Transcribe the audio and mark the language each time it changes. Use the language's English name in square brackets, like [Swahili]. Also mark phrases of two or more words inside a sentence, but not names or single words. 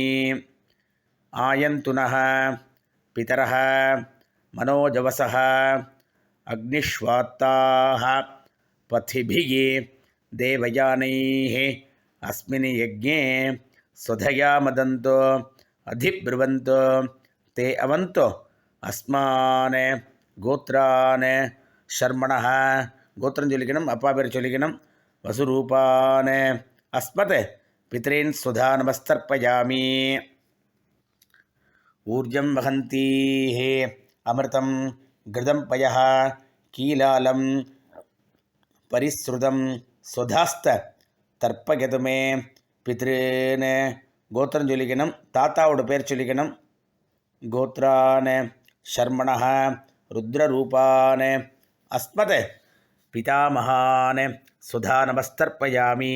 [Sanskrit] आयन्तु नः पितरः मनोजवसः अग्निष्वात्ताः पथिभिः देवयानैः अस्मिन् यज्ञे स्वधया मदन्तो अधिब्रुवन्तो ते अवन्तु अस्मान् गोत्रान् शर्मणः [Tamil] கோத்திரம் சொல்லிக்கணும். அப்பா பேர் சொல்லிக்கணும். [Sanskrit] वसुरूपान् अस्मत् पितॄन् स्वधा नमस्तर्पयामि. ऊर्जं वहन्तीः अमृतं घृतं पयः कीलालं परिसृतं स्वधास्थ तर्पयत मे पितॄन् [Tamil] கோத்திரம் சொல்லிக்கணும். தாத்தாவோட பேர் சொல்லிக்கணும். [Sanskrit] गोत्रान् शर्मणः रुद्ररूपान् अस्मत् पितामहान् स्वधा नमस्तर्पयामि.